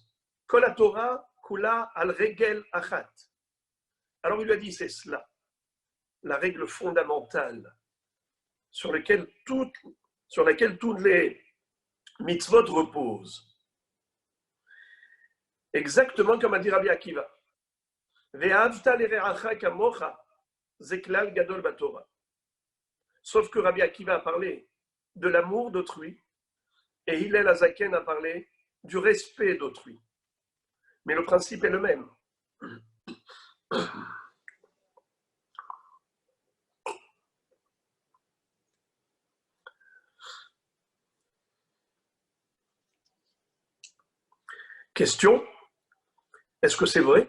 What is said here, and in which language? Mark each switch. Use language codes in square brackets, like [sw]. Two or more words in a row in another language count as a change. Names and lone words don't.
[he] כל התורה כולה על רגל אחת. [fr] Alors il lui a dit, c'est cela. la règle fondamentale sur laquelle toutes les mitzvot reposent. Exactement comme a dit Rabbi Akiva. [he] ואהבת לרעך כמוך, זה כלל גדול בתורה. [fr] Sauf que Rabbi Akiva a parlé de l'amour d'autrui et Hillel Hazaken a parlé du respect d'autrui. Mais le principe est le même. Question, est-ce que c'est vrai?